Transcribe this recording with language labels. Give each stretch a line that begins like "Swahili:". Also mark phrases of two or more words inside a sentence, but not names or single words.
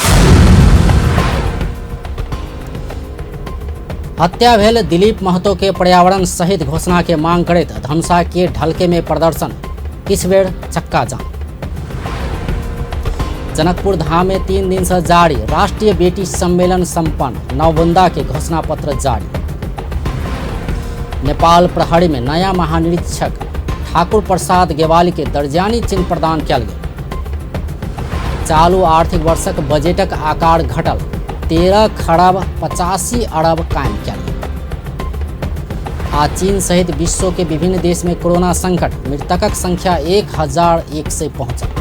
Maithili: हत्या भेल दिलीप महतो के पर्यावरण सहित घोषणा के मांग करैत धनुषा के ढलके में प्रदर्शन, किछ बेर चक्का जाम। जनकपुर धाम में 3 दिन से जारी राष्ट्रीय बेटी सम्मेलन संपन्न, नवबुंदा के घोषणा पत्र जारी। नेपाल प्रहरी में नया महानिरीक्षक ठाकुर प्रसाद गेवाली के दर्जानी चिन्ह प्रदान कयल गेल। चालू आर्थिक वर्षक बजेटक आकार घटल, 13 खरब 85 अरब कायम कयल गेल। आ चीन सहित विश्व के विभिन्न देश में कोरोना संकट, मृतकक संख्या 1100 पहुंचल।